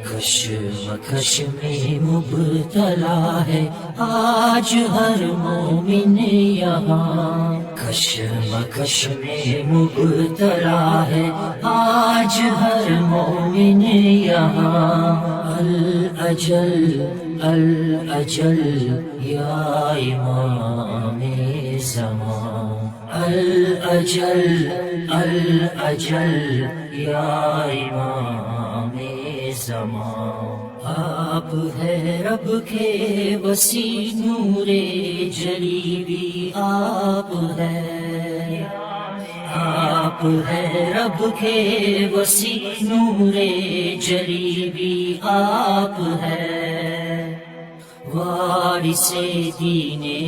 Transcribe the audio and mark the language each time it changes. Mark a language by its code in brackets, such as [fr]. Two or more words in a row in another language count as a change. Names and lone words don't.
[ur] کشمکش میں مبتلا ہے آج ہر مومن یہاں، کشمکش میں مبتلا ہے آج ہر مومن یہاں، [ar] الاجل الاجل یا امام زمان، الاجل الاجل یا امام زمان۔ [ur] آپ ہے رب کے وسیع نور جلی بھی آپ ہے، آپ ہے رب کے وسیع نور جلی بھی آپ ہے، وارث دین